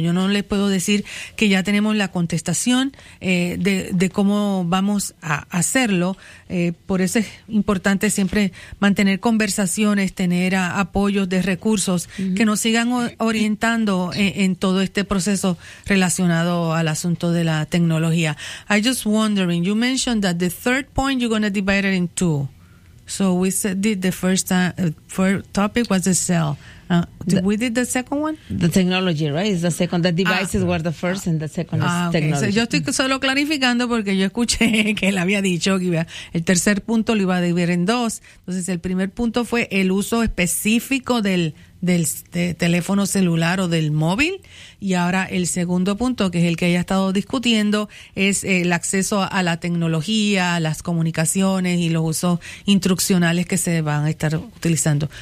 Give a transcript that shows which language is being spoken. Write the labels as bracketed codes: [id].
[es] Yo no les puedo decir que ya tenemos la contestación de cómo vamos a hacerlo. Por eso es importante siempre mantener conversaciones, tener apoyos de recursos que nos sigan orientando en todo este proceso relacionado al asunto de la tecnología. [en] I just wondering, you mentioned that the third point you're going to divide it in two. So we did the first topic was the cell. We did the second one? The technology, right? It's the second. The devices were the first and the second is technology. [es] So yo estoy solo clarificando porque yo escuché que él había dicho que el tercer punto lo iba a dividir en dos. Entonces el primer punto fue el uso específico del teléfono celular o del móvil. Y ahora el segundo punto, que es el que haya estado discutiendo, es el acceso a la tecnología, las comunicaciones y los usos instruccionales que se van a estar utilizando.